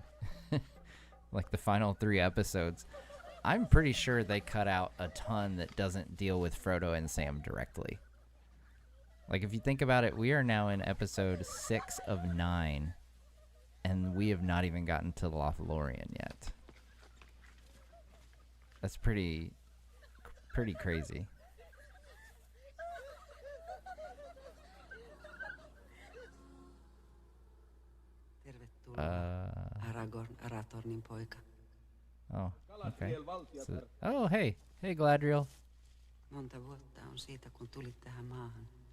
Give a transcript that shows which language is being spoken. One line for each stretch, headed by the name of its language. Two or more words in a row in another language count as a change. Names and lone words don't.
English: Like the final 3 episodes. I'm pretty sure they cut out a ton that doesn't deal with Frodo and Sam directly. Like, if you think about it, we are now in episode 6 of 9, and we have not even gotten to the Lothlorien yet. That's pretty crazy.
Finnish: Aragorn, Arathornin poika.
English: Oh, okay. So, oh, hey Galadriel.
Finnish: Monta vuotta on siitä, kun tulit tähän maahan.